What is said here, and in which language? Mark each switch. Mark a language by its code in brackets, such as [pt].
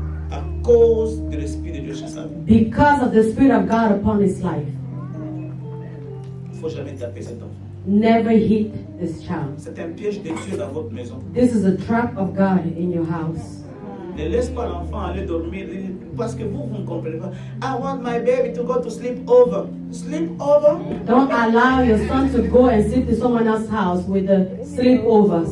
[fr] à cause de l'Esprit de Dieu chez sa vie. [en] because of the Spirit of God upon his life. [fr] Il ne faut jamais taper cet enfant. [en] Never hit this child. [fr] C'est un piège de Dieu dans votre maison. [en] This is a trap of God in your house. [fr] Ne laisse pas l'enfant aller dormir parce que vous ne comprenez pas. [en] I want my baby to go to sleep over. Sleep over? Don't allow your son to go and sleep in someone else's house with a sleepover.